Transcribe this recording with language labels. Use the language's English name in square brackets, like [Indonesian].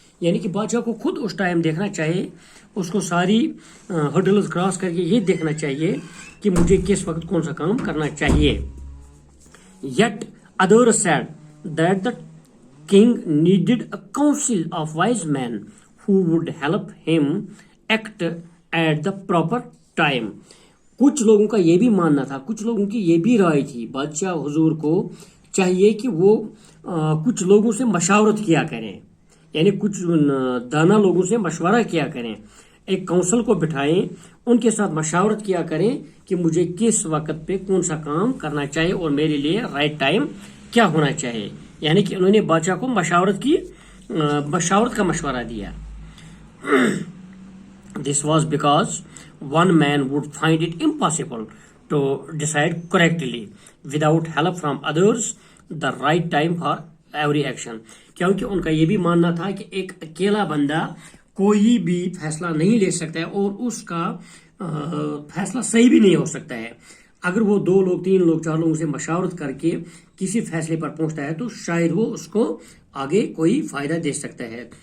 [Urdu] یعنی کہ بادشاہ کو خود اس ٹائم دیکھنا چاہیے، اس کو ساری ہرڈلز کراس کر کے یہ دیکھنا چاہیے کہ مجھے کس وقت کون سا کام کرنا چاہیے. [English] Yet others said that the king needed a council of wise men who would help him act at the proper time. [Urdu] کچھ لوگوں کا یہ بھی ماننا تھا، کچھ لوگوں کی یہ بھی رائے تھی بادشاہ حضور کو چاہیے کہ وہ کچھ لوگوں سے مشاورت کیا کریں، یعنی کچھ دانا لوگوں سے مشورہ کیا کریں، ایک کونسل کو بٹھائیں، ان کے ساتھ مشاورت کیا کریں کہ مجھے کس وقت پہ کون سا کام کرنا چاہیے اور میرے لیے رائٹ ٹائم کیا ہونا چاہیے. یعنی کہ انہوں نے بادشاہ کو مشاورت کا مشورہ دیا. [English] This was because one man would find it impossible to decide correctly without help from others the right time for every action. [Urdu] کیونکہ ان کا یہ بھی ماننا تھا کہ ایک اکیلا بندہ کوئی بھی فیصلہ نہیں لے سکتا ہے اور اس کا فیصلہ صحیح بھی نہیں ہو سکتا ہے. اگر وہ 2 لوگ 3 لوگ 4 لوگوں سے مشاورت کر کے کسی فیصلے پر پہنچتا ہے تو شاید وہ اس کو آگے کوئی فائدہ دے سکتا ہے.